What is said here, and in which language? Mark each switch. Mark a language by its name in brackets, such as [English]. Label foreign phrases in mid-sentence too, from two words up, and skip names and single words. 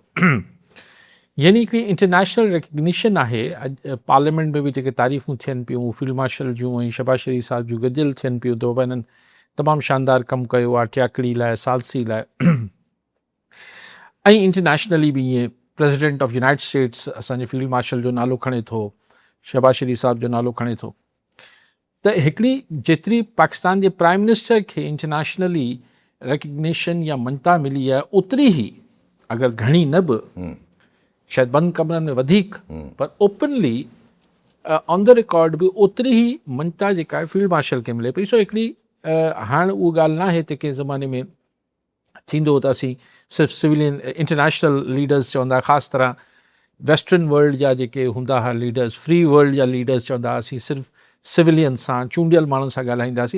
[Sindhi] यानी हिकिड़ी [English] international recognition [Sindhi] आहे। अॼु पार्लियामेंट में बि जेके तारीफ़ूं थियनि पियूं [English] field marshal [Sindhi] जूं ऐं शहबाज शरीफ़ साहब जूं गॾियल थियनि पियूं, त बाबा हिननि तमामु शानदार कमु कयो आहे टियाकड़ी लाइ, सालसी लाइ। ऐं इंटरनेशनली बि ईअं [English] President of United States [Sindhi] असांजे [English] field marshal [Sindhi] जो नालो खणे थो, शहबाज शरीफ़ साहब जो नालो खणे थो। त हिकिड़ी जेतिरी पाकिस्तान जे [English] prime minister [Sindhi] खे [English] internationally recognition [Sindhi] या मञता मिली आहे, ओतिरी ई अगरि घणी न बि, शायदि बंदि कमरनि में वधीक, पर [English] openly on the record [Sindhi] बि ओतिरी ई मञता जेका आहे [English] field marshal [Sindhi] खे मिले पई। सो हिकिड़ी हाणे उहा ॻाल्हि न आहे त कंहिं ज़माने में थींदो त असीं सिर्फ़ु [English] civilian international leaders [Sindhi] चवंदा, ख़ासि तरह [English] Western world [Sindhi] जा जेके हूंदा हुआ लीडर्स, [English] free world [Sindhi] जा लीडर्स चवंदा असीं सिर्फ़ु सिविलियन सां, चूंडियल माण्हुनि सां ॻाल्हाईंदासीं।